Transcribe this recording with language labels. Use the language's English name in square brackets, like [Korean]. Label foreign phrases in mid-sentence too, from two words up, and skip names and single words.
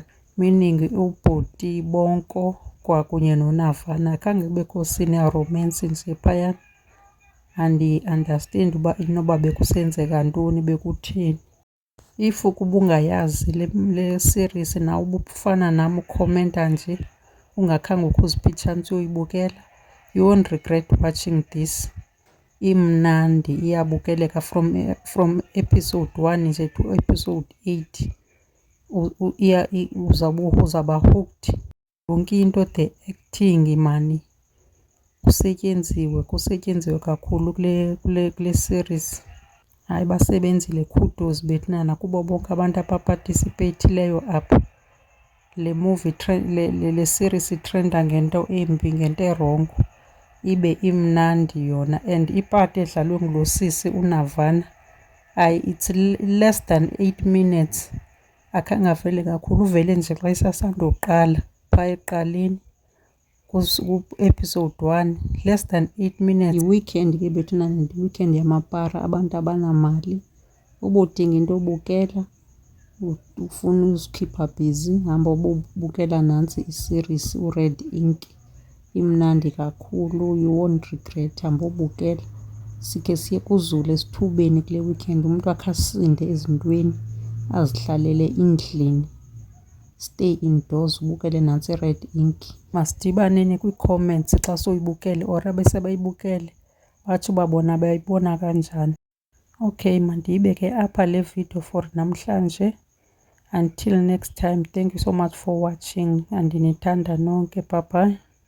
[Xhosa] Meaning ubhuti Bonko kwakunye noNavana khange kubekho scene ya-romance nje phayana. Andi-understand uba inoba bekusenzeka ntoni bekutheni. If kuba ungayazi le series nawe ubufana nam ukhomenta nje ungakhange ukhuze chance uyoyibukela, [English] you won't regret watching this. [Xhosa] Imnandi iyabukeleka [English] from episode 1 [Xhosa] nje [English] to episode 8. [Xhosa] Uzaba hooked. Yonke into, [English] the acting [Xhosa] mani kusetyenziwe kakhulu kule series. Hayi basebenzile, kudos bethina kubo bonke abantu abaparticipatileyo apha. Le movie le series itrenda ngento embi, ngento erongo, ibe imnandi yona. [English] And [Xhosa] ipart edlalwe ngulo sisi uNavana [English] it's less than 8 minutes. [Xhosa] Akhange avele kakhulu, uvele nje xa isasandoqala phaa ekuqaleni ku-episode 1, [English] less than 8 minutes. [Xhosa] Yi-weekend ke bethuna, weekend yamapara, abantu abanamali. Ubudinga into obukela, ufuna uzikhipha busy, hamba ubukela nantsi iseries uRed Ink. Imnandi kakhulu, [English] you won't regret, [Xhosa] hamba ubukela. Sikhe siye kuzulu esithubeni kule weekend, umuntu akhe asinde ezintweni azihlalele endlini. [English] Stay indoors [Xhosa] ubukele nantsi iRed Ink. Masidibaneni kwii-comments xa soyibukele or abesebayibukele batsho uba bona bayibona kanjani. Okay, mandiyibeke apha le video for namhlanje. [English] Until next time, thank you so much for watching. [Xhosa] Andinithanda nonke. [English] Bye bye.